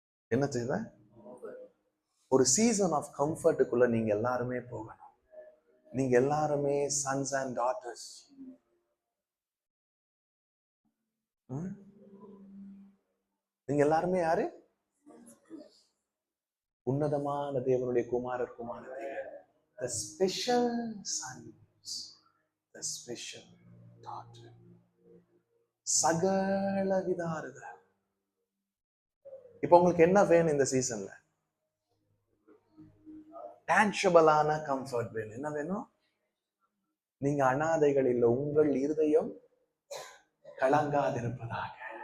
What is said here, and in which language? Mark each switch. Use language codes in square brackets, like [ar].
[ta] என்ன தேவை? ஒரு சீசன் ஆஃப் கம்ஃபர்ட்டுக்குள்ள நீங்க எல்லாருமே போகணும். நீங்க எல்லாருமே சன்ஸ் அண்ட் டாட்டர்ஸ். நீங்க எல்லாருமே யாரு? உன்னதமான தேவனுடைய குமாரர் குமாரர்கள். [en] The special sons, the special daughter. [ta] சகல வித ஆறுதல். இப்ப உங்களுக்கு என்ன வேணும் இந்த சீசன்ல? டான்ஜிபிளான கம்ஃபர்ட் வேணும். என்ன வேணும்? நீங்க அனாதைகள் இல்ல, உங்கள் இருதயம் கலங்காதிருப்பதாக.